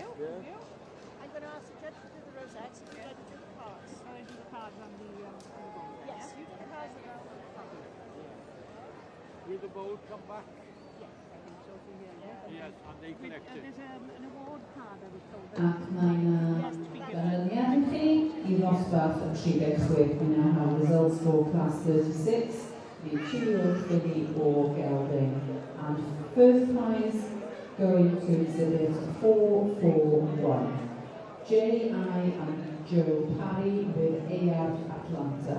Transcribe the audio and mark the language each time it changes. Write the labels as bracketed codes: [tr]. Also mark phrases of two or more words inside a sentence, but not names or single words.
[en] I'm going to ask the judge to do the rosettes and you're going to do the cards. I do the cards on the bowl. Yes, you do the cards and I'll do the cards. Will the bowl come back? Yes, I think so for here. Yes, and they collect it. There's an award card I was told. [cy] Ac mae'n ganlyniad i chi i ddosbarth y 36. [en] We now have results for class 36, the 2-year-old filly or gelding. And first prize going to exhibit 441. J.I. and Joe Parry with AF Atlanta.